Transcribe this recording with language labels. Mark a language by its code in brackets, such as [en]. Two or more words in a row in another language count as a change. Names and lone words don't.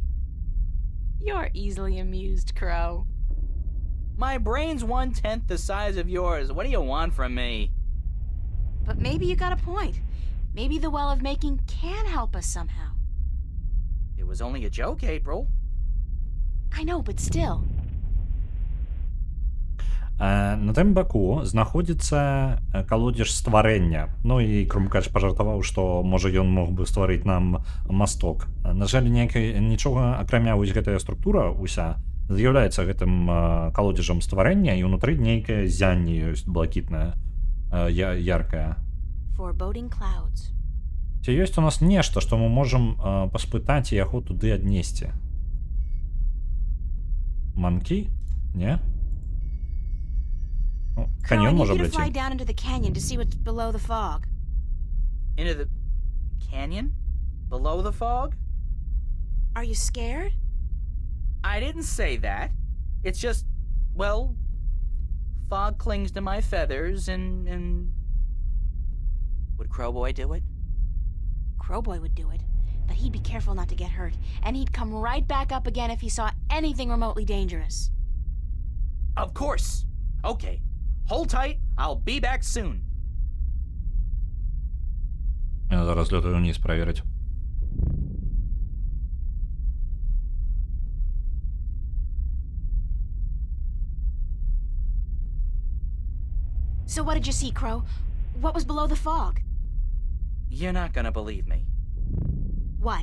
[en] You're easily amused, Crow. My brain's 1/10 the size of yours. What do you want from me? But maybe you got a point. Maybe the Well of Making can help us somehow. It was only a joke, April. I know, but still. [be] На тым баку знаходзіцца калодзеж стварэння. Ну і Крумкач пажартаваў, што можа ён мог бы стварыць нам масток. На жаль, нічога акрамя вось гэтая структура ўся з'яўляецца гэтым калодзежам стварэння, і ўнутры нейкае зянне ёсць блакітнае, яркае. [en] Foreboding clouds. [be] Ці ёсць у нас нешта, што мы можам паспытаць і яго туды аднесці? Манкі? Не? [en] Crow, I [be] Каньён [en] need [be] можа [en] you to [be] быць. [en] fly down into the canyon to see what's below the fog. Into the canyon? Below the fog? Are you scared? I didn't say that. It's just, well, fog clings to my feathers and... Would Crowboy do it? Crowboy would do it, but he'd be careful not to get hurt, and he'd come right back up again if he saw anything remotely dangerous. Of course. Okay. Hold tight. I'll be back soon. [be] Я зараз лётаю [ru] вниз проверить. [en] So what did you see, Crow? What was below the fog? You're not gonna believe me. What?